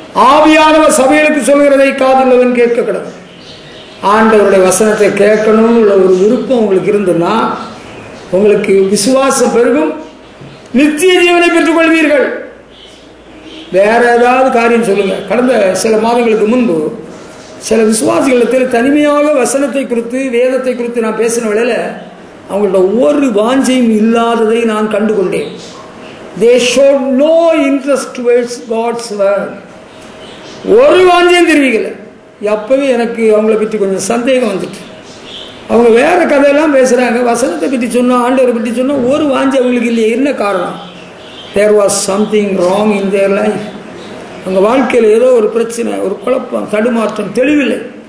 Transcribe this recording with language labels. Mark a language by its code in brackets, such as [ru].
[ta] ஆவியானவர் சபைகளுக்கு சொல்கிறதை காதுள்ளவன் கேட்க கிடக்கும். ஆண்டவருடைய வசனத்தை கேட்கணும்னு உள்ள ஒரு விருப்பம் உங்களுக்கு இருந்ததுன்னா உங்களுக்கு விசுவாசம் பெருகும், நித்திய ஜீவனை பெற்றுக் கொள்வீர்கள். வேற ஏதாவது காரியம் சொல்லுங்க. கடந்த சில மாதங்களுக்கு முன்பு சில விசுவாசிகளிடத்தில் தனிமையாக வசனத்தை குறித்து வேதத்தை குறித்து நான் பேசின வேளையில் அவங்களோட ஒரு வாஞ்சையும் இல்லாததை நான் கண்டுகொண்டேன். [en] They showed no interest towards God's word. [ta] ஒரு வாஞ்சையும் தெரிவிக்கல. அப்பவே எனக்கு அவங்கள பற்றி கொஞ்சம் சந்தேகம் வந்துட்டு, அவங்க வேற கதையெல்லாம் பேசுறாங்க, வசனத்தை பற்றி சொன்னா ஆண்டவரை பற்றி சொன்னா ஒரு வாஞ்சை அவங்களுக்கு இல்லையே. என்ன காரணம்? [en] There was something wrong in their life. [ta] அவங்க வாழ்க்கையில் ஏதோ ஒரு பிரச்சனை, ஒரு குழப்பம், தடுமாற்றம், தெளிவில்லை.